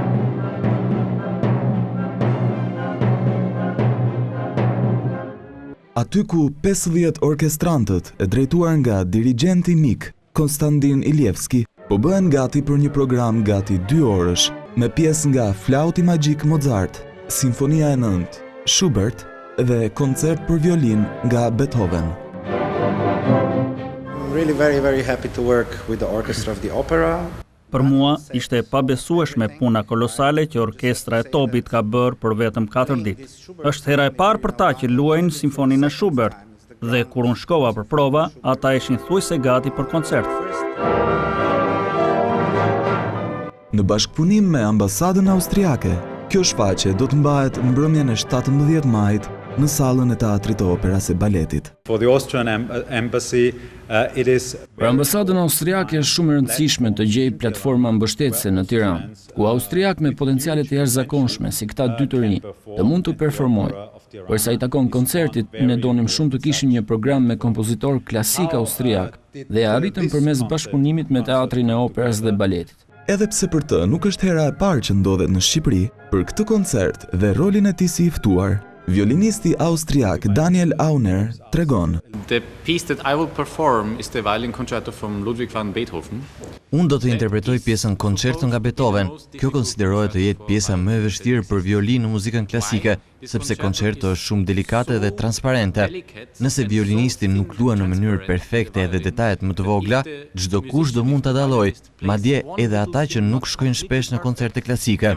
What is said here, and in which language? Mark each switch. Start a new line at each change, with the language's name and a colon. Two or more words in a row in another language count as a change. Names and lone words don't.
Albanian: Aty ku 50 orkestrantët e drejtuar nga dirigjenti mik Konstantin Ilievski po bëhen gati për një program gati 2 orësh me pjesë nga Flauti Magjik Mozart, Sinfonia e 9 Schubert dhe koncert për violin nga Beethoven.
English: Really very happy to work with the orchestra of the opera.
Albanian: Për mua ishte e pabesueshme puna kolosale që orkestra e Topit ka bërë për vetëm 4 ditë. Është hera e parë për ta që luajnë simfoninë e Schubert dhe kur unë shkova për prova, ata ishin thuajse gati për koncert. Në bashkëpunim me ambasadën austriake, kjo shfaqje do të mbahet mbrëmjen e 17 majit në sallën e teatrit të operas e baletit.
English: For the Austrian embassy, it is...
Albanian: Për ambasadën austriake është shumë e rëndësishme të gjejë platforma mbështetëse në Tiranë, ku austriak me potenciale të jashtëzakonshme si këta 2 të rinj të mund të performojnë. Përsa i takon koncertit, ne donim shumë të kishim një program me kompozitor klasik austriak dhe arritëm përmes bashkëpunimit me teatrin e operas dhe baletit. Edhe pse për të nuk është hera e parë që ndodhet në Shqipëri, për këtë koncert dhe rolin e tij si i ftuar, violinisti austriak Daniel Auner tregon:
English: The piece that I will perform is the violin concerto from Ludwig van Beethoven.
Albanian: Unë do të interpretoj pjesën Concerto nga Beethoven. Kjo konsiderohet të jetë pjesa më e vështirë për violinë në muzikën klasike, sepse koncerto është shumë delikate dhe transparente. Nëse violinisti nuk luan në mënyrë perfekte dhe detajet më të vogla, çdo kush do mund ta dallojë, madje edhe ata që nuk shkojnë shpesh në koncerte klasike.